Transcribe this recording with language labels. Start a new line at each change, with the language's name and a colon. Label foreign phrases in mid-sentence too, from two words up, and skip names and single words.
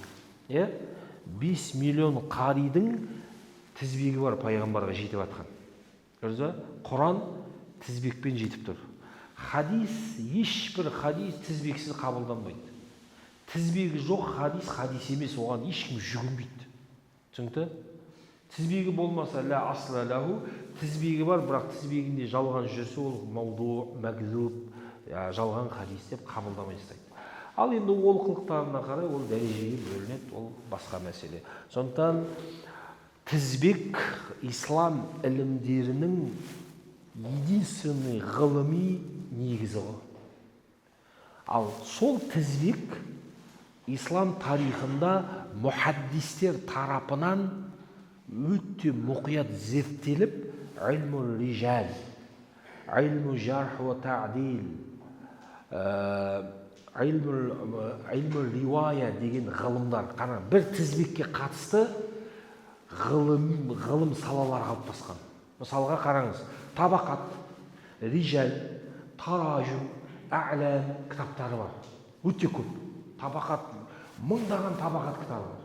Kazakh: 5 миллион қаридың тізбегі бар пайғамбарға жетіп атқан. Көрдіңіз бе? Құран тізбекпен жетіп тұр. Хадис, ешбір хадис тізбексіз қабылданбайды. Тізбегі жоқ хадис емес, оған ешкім жүгінбейді. Түсінікті? Тізбегі болмаса,
Arabic: لا أصل له,
Kazakh: тізбегі бар, бірақ тізбегінде жалған жүрсе, ол
Arabic: موضوع، مكذوب,
Kazakh: жалған хадис деп қабылдамай тастайды. Ал енді олқылықтарына қарай ол дәрежеге бөлінеді, ол басқа мәселе. Сондықтан тізбек ислам ілімдерінің единственный ғылыми негізі ғой. Ал сол тізбек ислам тарихында мұхаддистер тарапынан өте мұқият зерттеліп,
Arabic: علم الرجال، علم الجرح والتعديل، علم الرواية
Kazakh: деген ғылымдар, бір тізбекке қатысты ғылым салалар қалыптасқан. Мысалға қараңыз,
Arabic: طبقات، رجال، تراجم، أعلام
Kazakh: кітаптары бар. Өте көп. Табақат, мыңдаған табақат кітабы бар.